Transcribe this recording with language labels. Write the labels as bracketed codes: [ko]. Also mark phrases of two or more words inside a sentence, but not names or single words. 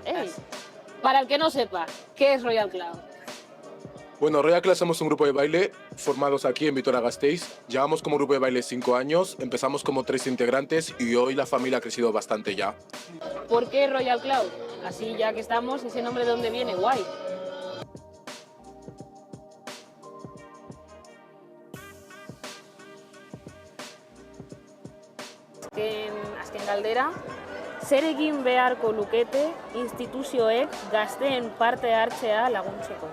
[es] Para el que no sepa, ¿qué es Royal Cloud? Bueno, Royal Cloud somos un grupo de baile formados aquí en Vitoria-Gasteiz. Llevamos como grupo de baile 5 años, empezamos como 3 integrantes y hoy la familia ha crecido bastante ya. ¿Por qué Royal Cloud? Así ya que estamos, ese nombre de dónde viene, guay. [eu] Azken galdera, zer egin beharko lukete instituzioek gazteen parte hartzea laguntzeko?